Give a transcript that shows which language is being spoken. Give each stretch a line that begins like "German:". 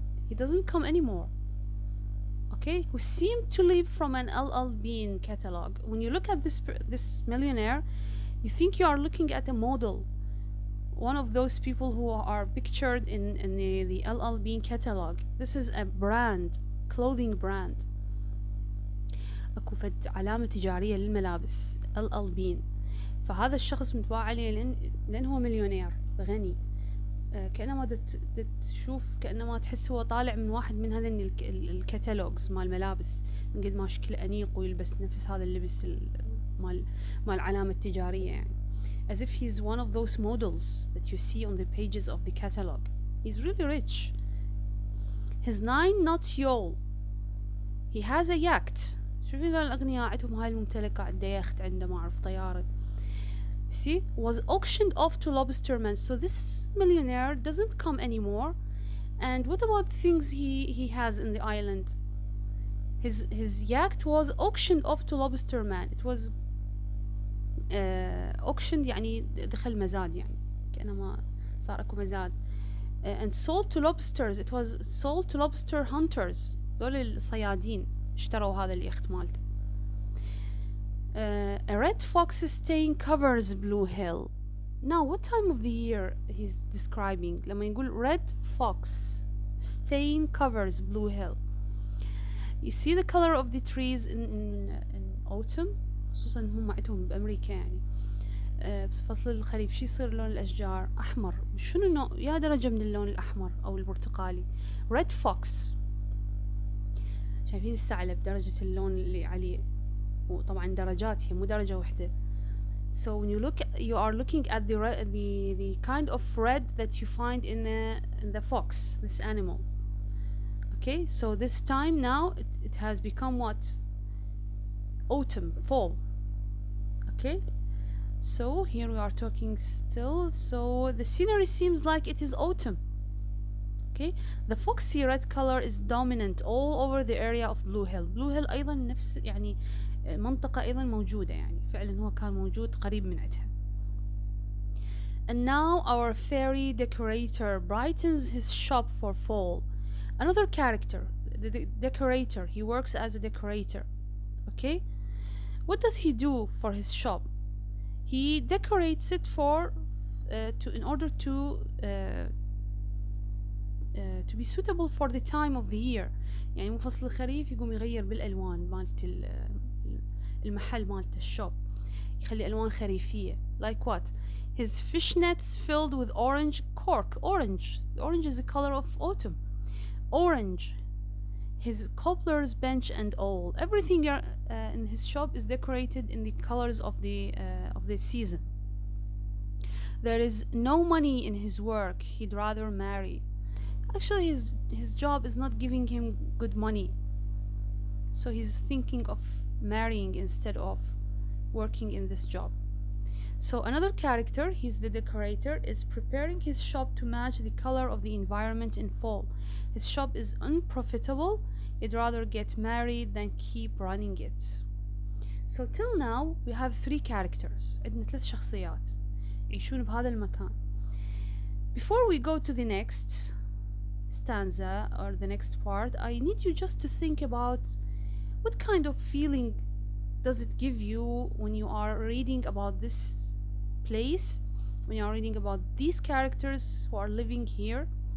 English: He doesn't come anymore. Okay, who seemed to leap from an LL Bean catalog. When you look at this millionaire, you think you are looking at a model, one of those people who are pictured in the LL Bean catalog. This is a brand, clothing brand.
Arabic: اكو فد علامة تجارية للملابس LL Bean. فهذا الشخص متباع عليه لأن هو مليونير غني. كأنما تشوف، كأنما تحس هو طالع من واحد من هذا الكتالوجز مال ملابس، من قد ما شكله أنيق ويلبس نفس هذا اللبس مال العلامة التجارية يعني.
English: As if he's one of those models that you see on the pages of the catalog. He's really rich. His 9-knot yawl. He has a yacht.
Arabic: شوفي ذا الأغنياء عندهم هاي الممتلكة، عنده يخت، عنده ما أعرف طيارة.
English: See, was auctioned off to lobstermen. So this millionaire doesn't come anymore. And what about things he has in the island? His yacht was auctioned off to lobstermen. It was auctioned
Arabic: يعني دخل مزاد، يعني كأنما صار أكو مزاد.
English: And sold to lobsters. It was sold to lobster hunters.
Arabic: دول الصيادين اشتروا هذا اليخت مالته.
English: A red fox stain covers Blue Hill. Now what time of the year he's describing?
Arabic: لما يقول
English: red fox stain covers Blue Hill. You see the color of the trees in autumn.
Arabic: خصوصا هم عندهم بأمريكا يعني بفصل الخريف شي يصير لون الأشجار أحمر. شنو يا درجة من اللون الأحمر أو البرتقالي.
English: red fox.
Arabic: شايفين الثعلب درجة اللون اللي عليه، وطبعا درجات هي مو درجة واحدة.
English: So when you are looking at the kind of red that you find in the fox, this animal. Okay, so this time now it has become what? Autumn, fall. Okay, so here we are talking still. So the scenery seems like it is autumn. Okay, the foxy red color is dominant all over the area of Blue Hill.
Arabic: Blue Hill أيضا نفس يعني منطقة أيضا موجودة، يعني فعلا هو كان موجود قريب من عندها.
English: And now our fairy decorator brightens his shop for fall. Another character, the decorator. He works as a decorator. Okay, what does he do for his shop? He decorates it in order to be suitable for the time of the year.
Arabic: يعني مو فصل الخريف يقوم يغير بالألوان مالت المحل مالت الشوب، يخلي ألوان خريفية.
English: Like what? His fishnets filled with orange cork. Orange is the color of autumn. Orange. His cobbler's bench and all. Everything in his shop is decorated in the colors of the season. There is no money in his work. He'd rather marry. Actually, his job is not giving him good money, so he's thinking of marrying instead of working in this job. So another character, he's the decorator, is preparing his shop to match the color of the environment in fall. His shop is unprofitable. He'd rather get married than keep running it. So till now we have three characters.
Arabic: عندنا ثلاث شخصيات يعيشون بهذا المكان.
English: Before we go to the next stanza or the next part, I need you just to think about what kind of feeling does it give you when you are reading about this place, when you are reading about these characters who are living here.